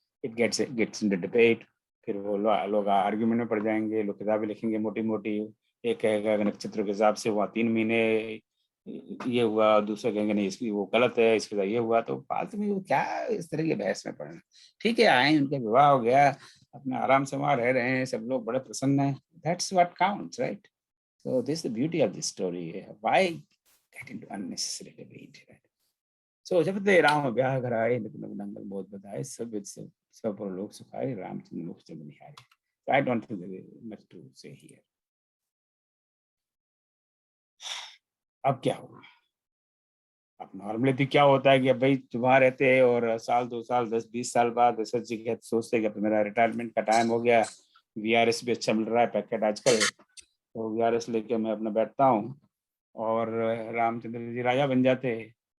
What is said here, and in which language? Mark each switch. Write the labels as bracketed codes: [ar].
[en] It gets in the debate. [hi] फिर वो लोग आर्ग्यूमेंट में पड़ जाएंगे, लोग किताबें लिखेंगे मोटी मोटी। एक कहेगा नक्षत्र के हिसाब से वहाँ 3 महीने ये हुआ, दूसरे कहेंगे नहीं इसकी वो गलत है, इसके साथ ये हुआ। तो फालतू में क्या इस तरह की बहस में पड़ना। ठीक है, आए, उनका विवाह हो गया, अपने आराम से वहाँ रह रहे हैं, सब लोग बड़े प्रसन्न हैं। [en] That's what counts, right? So this is the beauty of this story. Why get into unnecessary debate? Right? [hi] So जब ते राम ब्याह घर आए, नंगल बहुत बधाए, सब लोग सुखाए, रामचंद्र मुख चंदनिहारी। [en] So I don't think there is much to say here. [hi] अब क्या होगा? अब नॉर्मली तो क्या होता है कि अब भाई वहाँ रहते हैं और साल 2 साल 10-20 साल बाद सच जी सोचते हैं कि मेरा रिटायरमेंट का टाइम हो गया, VRS भी अच्छा मिल रहा है पैकेट आजकल, तो VRS लेके मैं अपना बैठता हूँ और रामचंद्र जी राजा बन जाते हैं।